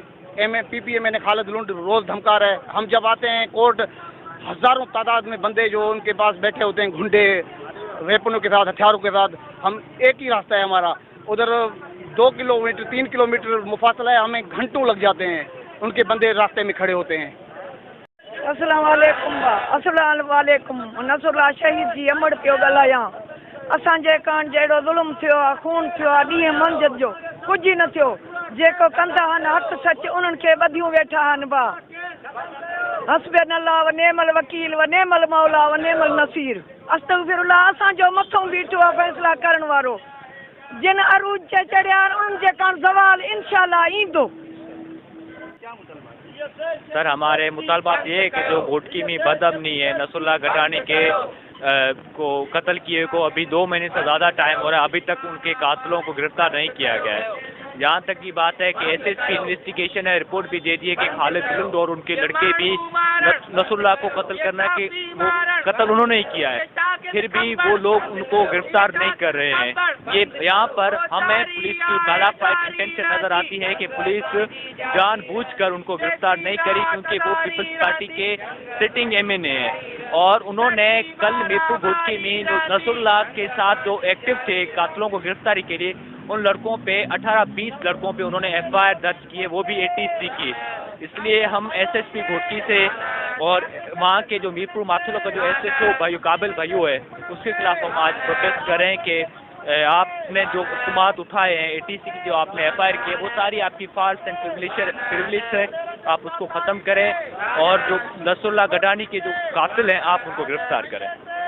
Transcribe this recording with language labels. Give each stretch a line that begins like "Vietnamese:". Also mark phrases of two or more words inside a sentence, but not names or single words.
Urdu: پی پی ایم نے خالد لنڈ روز دھمکا رہا ہے۔ ہم جب آتے ہیں کورٹ، ہزاروں تعداد میں بندے جو ان کے پاس بیٹھے ہوتے ہیں، غنڈے ویپنوں کے ساتھ، ہتھیاروں کے ساتھ. ہم ایک ہی راستہ ہے ہمارا، ادھر 2 کلومیٹر 3 کلومیٹر مفاصلہ ہے، ہمیں گھنٹوں لگ جاتے ہیں. ان کے بندے راستے میں کھڑے ہوتے ہیں.
Arabic: السلام عليكم.
Sindhi: नसरुल्लाह शहीद जी अमड़ पियो ॻाल्हायां। असांजे कान जहिड़ो ज़ुल्म थियो आहे, खून थियो आहे, ॾींहं मंझंदि जो कुझु न थियो। जेको कंदा आहिनि हक़ सच, उन्हनि खे ॿधियूं वेठा आहिनि बा।
Arabic: حسبنا الله و نعم الوكيل و نعم المولى و نعم النصير. أستغفر الله.
Sindhi: असांजो मथों बीठो आहे फ़ैसला करण वारो। जिन अरूज ते चढ़िया आहिनि उन्हनि जे कान ज़वाल इंशाअल्लाह ईंदो।
Urdu: سر، ہمارے مطالبات یہ ہے کہ جو گھوٹکی میں بدامنی ہے، نصراللہ گڈانی کے کو قتل کیے کو ابھی 2 مہینے سے زیادہ ٹائم ہو رہا ہے، ابھی تک ان کے قاتلوں کو گرفتار نہیں کیا گیا ہے. یہاں تک کی بات ہے کہ
English: SSP Investigation
Urdu: ہے، رپورٹ بھی دے دی ہے کہ خالد لنڈ اور ان کے لڑکے بھی نصراللہ کو قتل کرنا ہے، کہ وہ قتل انہوں نے ہی کیا ہے، پھر بھی وہ لوگ ان کو گرفتار نہیں کر رہے ہیں. یہ یہاں پر ہمیں پولیس کی
English: balafide intention
Urdu: نظر آتی ہے کہ پولیس جانبوجھ کر ان کو گرفتار نہیں کری، کیونکہ وہ پیپلز پارٹی کے
English: sitting MNA
Urdu: ہیں اور انہوں نے کل میرپور گھوٹکی میں نصراللہ کے ساتھ جو ایکٹو تھے قاتلوں کو گرفتاری کے لیے، ان لڑکوں پہ 18-20 لڑکوں پہ انہوں نے ایف آئی آر درج کی ہے، وہ بھی 83 کی. اس لیے ہم ایس ایس پی گھوٹکی سے اور وہاں کے جو میرپور ماتھلا کا جو ایس ایچ او بھائی قابل بھائیوں ہے، اس کے خلاف ہم آج پروٹیسٹ کر رہے ہیں کہ آپ نے جو حکومت اٹھائے ہیں، اے ٹی سی کی جو آپ نے ایف آئی آر کی ہے، وہ ساری آپ کی
English: false and privilege
Urdu: ہے، آپ اس کو ختم کریں اور جو نصراللہ گڈانی کے جو قاتل ہیں آپ ان کو گرفتار کریں.